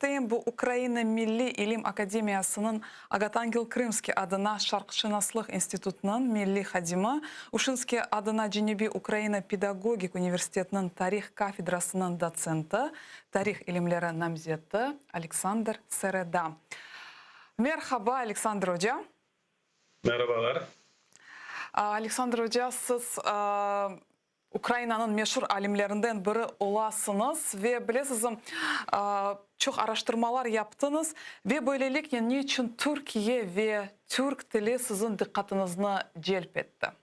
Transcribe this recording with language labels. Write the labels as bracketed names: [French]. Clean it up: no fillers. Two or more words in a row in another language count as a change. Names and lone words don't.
[Crimean Tatar] Bu Ukrayna Milli İlim Akademiyasının Agatangel Krymski adına Şarkışınaslık İnstitutunun Milli Hadimi, Uşinski adına Cenebi Ukrayna Pedagogik Üniversitetinin Tarih Kafedrasının doçenti, Tarih ilimleri namzeti Alexander Sereda. Merhaba Alexander Hoca. Merhabalar. Alexander Hoca, siz Ukrayna'nın meşhur alimlerinden biri olasınız ve bilirsiniz çok araştırmalar yaptınız ve böylelikle niçin Türkiye ve Türk dili sizin dikkatinizi celp etti?